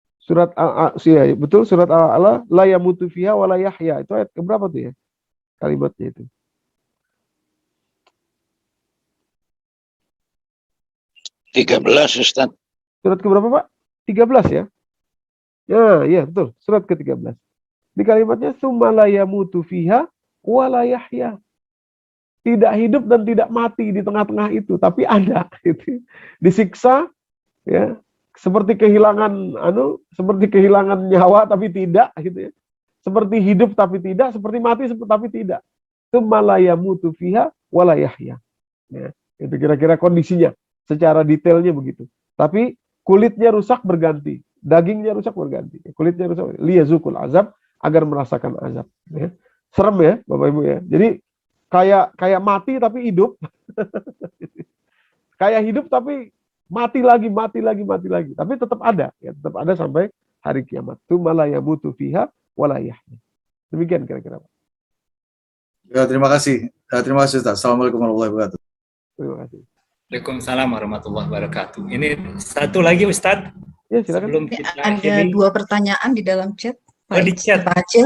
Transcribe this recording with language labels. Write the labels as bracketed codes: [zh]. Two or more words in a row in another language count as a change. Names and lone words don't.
[id] Surat ya, betul, surat Al-A'la, [ar] لا يموت فيها ولا يحيى. [id] Itu ayat keberapa tuh ya? Kalimatnya itu. Tiga 13, Ustaz. Surat keberapa, Pak? 13 ya? Ya, iya betul. Surat ke-13. Di kalimatnya [ar] ثم لا يموت فيها ولا يحيى. [id] Tidak hidup dan tidak mati di tengah-tengah itu, tapi ada gitu. Disiksa ya, seperti kehilangan nyawa tapi tidak gitu ya. Seperti hidup tapi tidak, seperti mati tapi tidak. [ar] ثم لا يموت فيها ولا يحيى. [id] Ya, itu kira-kira kondisinya secara detailnya begitu. Tapi kulitnya rusak berganti, dagingnya rusak berganti. Kulitnya rusak [ar] ليذوقوا العذاب, [id] agar merasakan azab ya. Serem ya Bapak Ibu ya. Jadi kayak mati tapi hidup. Kayak hidup tapi mati lagi. Tapi tetap ada, ya, tetap ada sampai hari kiamat. [ar] ثم لا يموت فيها ولا يحيى. [id] Demikian kira-kira, Pak. Ya, terima kasih. Terima kasih, Ustaz. [ar] السلام عليكم ورحمة الله وبركاته. [id] Terima kasih. [ar] وعليكم السلام ورحمة الله وبركاته. [id] Ini satu lagi, Ustadz. Ya, silakan. Sebelum kita Ada dua pertanyaan di dalam chat. Oh, di chat. Pak Acil.